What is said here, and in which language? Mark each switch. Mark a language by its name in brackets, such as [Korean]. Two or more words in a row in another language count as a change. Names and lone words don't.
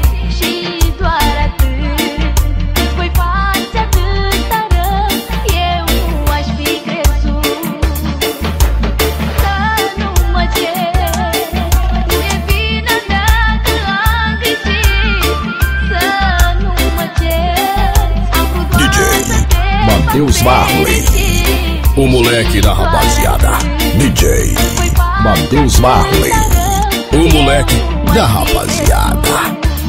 [Romanian] Și doar atât, îți voi face atâta rău, eu nu aș fi crezut. Să nu mă ceri, nu e vina mea că am greșit. Să nu mă ceri, am vrut doar [Portuguese] DJ [Romanian] să te fac [Portuguese] Matheus Marley, [Romanian] fericit. [Portuguese] o moleque da rapaziada. DJ Matheus Marley, o moleque da rapaziada.